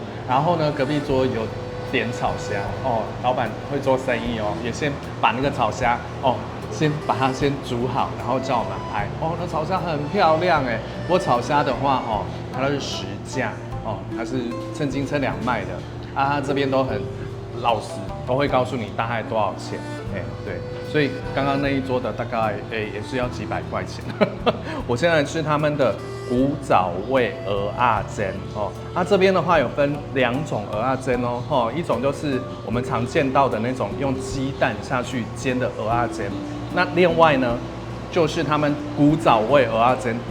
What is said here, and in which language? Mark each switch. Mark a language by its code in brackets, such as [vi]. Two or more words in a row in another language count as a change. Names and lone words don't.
[zh] 然後呢，隔壁桌有點炒蝦哦，老闆會做生意哦，也先把那個炒蝦先把它先煮好，然後叫我們拍哦。那炒蝦很漂亮哎，不過炒蝦的話它都是實價。它是稱斤稱兩賣的啊，它這邊都很老實，都會告訴你大概多少錢。對，所以剛剛那一桌的大概也是要幾百塊錢。我現在吃他們的古早味蚵仔煎哦，它這邊的話有分兩種蚵仔煎哦，一種就是我們常見到的那種用雞蛋下去煎的蚵仔煎，那另外呢就是他們古早味蚵仔煎。